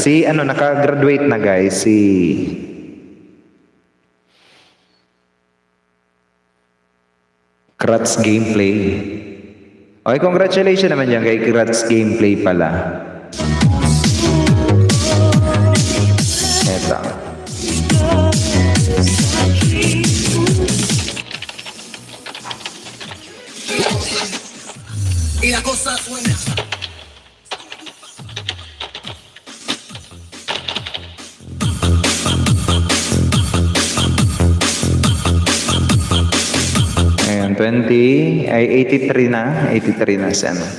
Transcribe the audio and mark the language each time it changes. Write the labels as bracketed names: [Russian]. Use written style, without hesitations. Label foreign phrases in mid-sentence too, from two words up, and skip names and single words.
[Filipino] Naka-graduate na guys. Si Kratz Gameplay. Okay, congratulations naman dyan kay Kratz Gameplay pala. Eto. [Spanish] Y la cosa suena. [Filipino] Ayan, 83 na. 83 na siya.